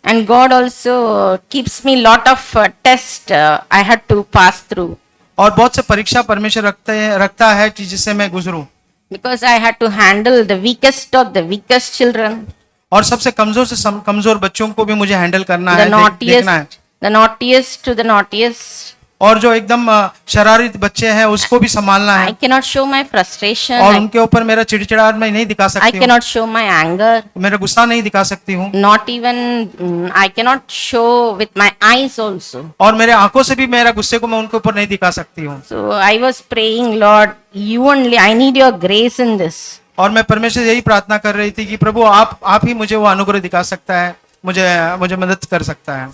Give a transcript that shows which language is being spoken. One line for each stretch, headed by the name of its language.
English: And God also keeps me lot of tests I had to pass through.
Hindi: और बहुत से परीक्षा परमेश्वर रखता है कि जिससे मैं गुजरूं।
English: Because I had to handle the weakest of the weakest children.
Hindi: और सबसे कमजोर से कमजोर बच्चों को भी मुझे हैंडल करना
English: The
Hindi: है, देखना है।
English: naughtiest to the naughtiest.
Hindi: और जो एकदम शरारती बच्चे हैं उसको भी संभालना
English: I
Hindi: है।
English: cannot show my frustration.
Hindi: और उनके ऊपर मेरा चिड़चिड़ाहट मैं नहीं दिखा
English: I
Hindi: सकती हूँ,
English: cannot show my anger.
Hindi: मेरा गुस्सा नहीं दिखा सकती हूँ,
English: Not even I cannot show with my eyes also.
Hindi: और मेरे आंखों से भी मेरा गुस्से को मैं उनके ऊपर नहीं दिखा सकती हूँ।
English: So I was praying, Lord, you only, I need your grace in this.
Hindi: और मैं परमेश्वर से यही प्रार्थना कर रही थी कि प्रभु आप ही मुझे वो अनुग्रह दिखा सकता है, मुझे मदद कर सकता है।